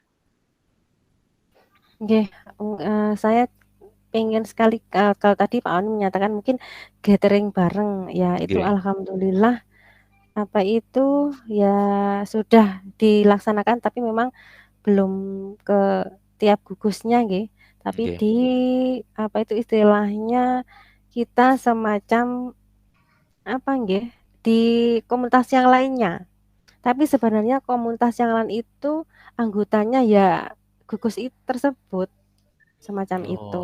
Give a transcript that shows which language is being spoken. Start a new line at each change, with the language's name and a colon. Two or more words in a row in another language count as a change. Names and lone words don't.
Indonesian: Nggih, saya pengen sekali, kalau tadi Pak Oni menyatakan mungkin gathering bareng, ya itu Nggih, alhamdulillah apa itu, ya sudah dilaksanakan tapi memang belum ke tiap gugusnya nggih, tapi nggih. di apa itu istilahnya, kita semacam apa nggih, di komunitas yang lainnya. Tapi sebenarnya komunitas yang lain itu anggotanya ya gugus tersebut, semacam Oh,